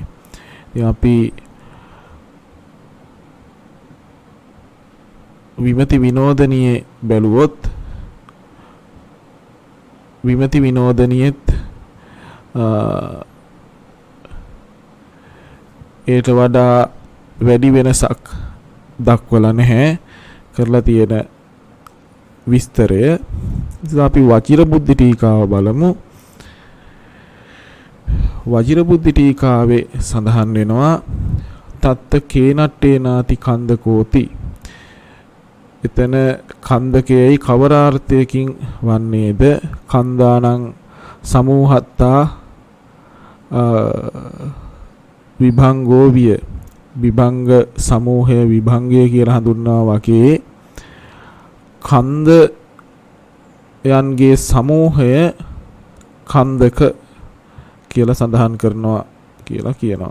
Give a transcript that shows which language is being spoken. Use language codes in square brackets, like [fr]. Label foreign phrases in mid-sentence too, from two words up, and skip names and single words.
[si] ඉතින් අපි විමති විනෝදනියේ බැලුවොත් විමති විනෝදනියෙත් ඒට වඩා වැඩි වෙනසක් දක්වලා නැහැ කරලා තියෙන විස්තරය. ඉතින් අපි වචිර බුද්ධි ටීකාව බලමු. වජිර බුද්ධි ටීකාවේ සඳහන් වෙනවා [pi] තත්ත කේනට්ටේ නාති කන්දකෝති. [si] එතන කන්දකයයි කවරාර්ථයකින් වන්නේද? [pi] කන්දානං සමූහත්තා විභංගෝ විය. [si] විභංග සමූහය විභංගය කියලා හඳුන්වනවා වගේ කන්දයන්ගේ සමූහය කන්දක කියලා සඳහන් කරනවා කියලා කියනවා.